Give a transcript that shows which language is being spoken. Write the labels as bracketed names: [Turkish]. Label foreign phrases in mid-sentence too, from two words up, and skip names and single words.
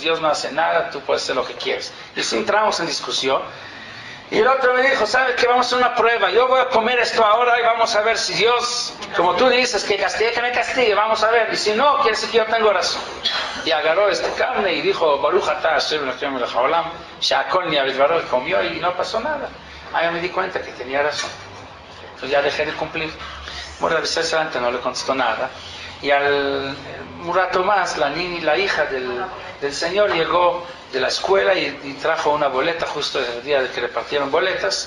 [Spanish] Dios no hace nada, tú puedes hacer lo que quieres. Y así entramos en discusión. Y el otro me dijo, ¿sabes qué? Vamos a hacer una prueba. Yo voy a comer esto ahora y vamos a ver si Dios, como tú dices, que castigue, que me castigue. Vamos a ver. Y si no, quiere decir que yo tengo razón. Y agarró carne y dijo, [Hebrew] ברוך אתה השם אלוקינו מלך העולם, שהכל נהיה בדברו, [Spanish] y comió y no pasó nada. Ahí yo me di cuenta que tenía razón. Entonces ya dejé de cumplir. Bueno, Rabbi Israel Salanter no le contestó nada. Y un rato más, la hija del señor llegó de la escuela y trajo una boleta justo el día de que repartieron boletas.